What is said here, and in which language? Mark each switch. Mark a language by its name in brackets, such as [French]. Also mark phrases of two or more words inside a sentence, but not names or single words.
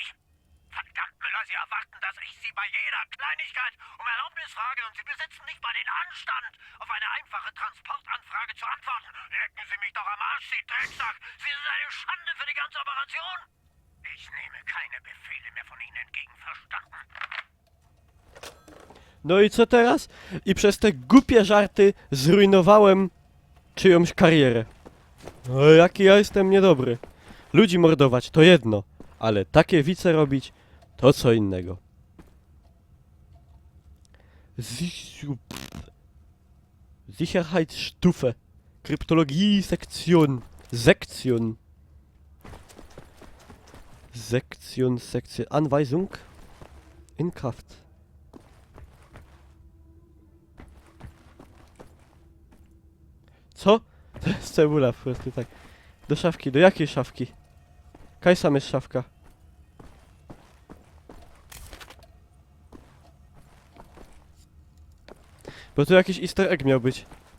[German] Verdammt, Müller, Sie erwarten, dass ich Sie bei jeder Kleinigkeit um Erlaubnis frage und Sie besitzen nicht mal den Anstand, auf eine einfache Transportanfrage zu antworten. Lecken Sie mich doch am Arsch, Sie Drecksack! Sie sind eine Schande für die ganze Operation! Ich nehme keine Befehle mehr von Ihnen entgegen, verstanden? [Polish] No i co teraz? I przez te głupie żarty zrujnowałem czyjąś karierę. No jaki ja jestem niedobry. Ludzi mordować to jedno, ale takie wice robić to co innego. [German] Sicherheitsstufe. Kryptologie Sektion. Sektion. Sektion. Anweisung. In Kraft. [Polish] Co? To jest cebula po prostu, tak. Do szafki, do jakiej szafki? Kaj sam jest szafka? Bo tu jakiś [English] easter egg [Polish] miał być.